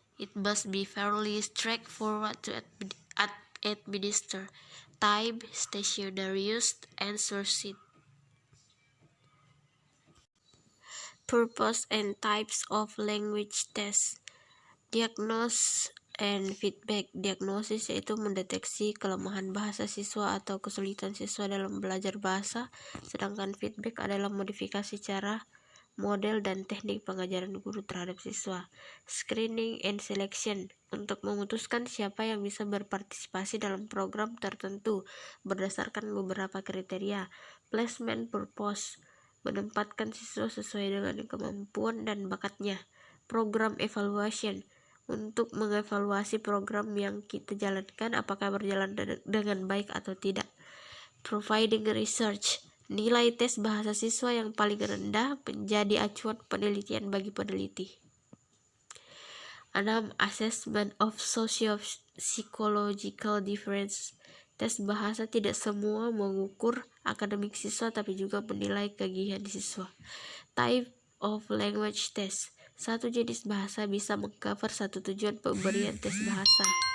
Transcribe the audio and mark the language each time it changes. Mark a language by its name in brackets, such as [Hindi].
[English] It must be fairly straightforward to administer. Time, stationary use, answer sheet. Purpose and types of language tests. Diagnosis and feedback. [Indonesian] Diagnosis yaitu mendeteksi kelemahan bahasa siswa atau kesulitan siswa dalam belajar bahasa, sedangkan feedback adalah modifikasi cara, model, dan teknik pengajaran guru terhadap siswa. [English] Screening and selection [Indonesian] untuk memutuskan siapa yang bisa berpartisipasi dalam program tertentu berdasarkan beberapa kriteria. [English] Placement purpose [Indonesian] menempatkan siswa sesuai dengan kemampuan dan bakatnya. [English] Program evaluation [Indonesian] untuk mengevaluasi program yang kita jalankan apakah berjalan dengan baik atau tidak. [English] Providing research, [Indonesian] nilai tes bahasa siswa yang paling rendah menjadi acuan penelitian bagi peneliti. 6. [English] Assessment of socio-psychological difference. [Indonesian] Tes bahasa tidak semua mengukur akademik siswa tapi juga menilai kegigihan siswa. [English] Type of language test. [Indonesian] Satu jenis bahasa bisa mengcover satu tujuan pemberian tes bahasa.